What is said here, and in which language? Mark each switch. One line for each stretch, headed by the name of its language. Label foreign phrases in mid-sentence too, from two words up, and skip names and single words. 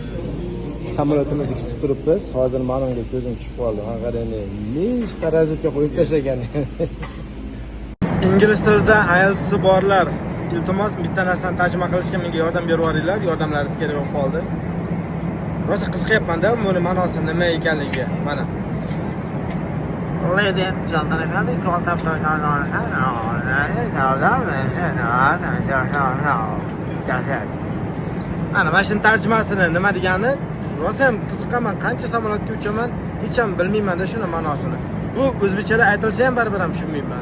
Uzbek: Samolyotimizni kutib turibmiz. Hozir menga ko'zim tushib qoldi. Qarang, nechta razvedka qo'yib tashlagan. Ingliz tilida IELTS borlar, iltimos bitta narsani tarjima qilishga menga yordam berib yuboringlar. Yordamlaringiz kerak bo'lib qoldi. Rosa qiziqyapman-da, buni ma'nosi nima ekanligiga. Mana.
English: Ladies and gentlemen,
Uzbek: ana mana shuni tarjimasini nima degani? Rosa ham qiziqaman, qancha samolyotga uchaman, hech ham bilmayman-da shuni ma'nosini. Bu o'zbekchada aytilsa ham baribir ham tushunmayman.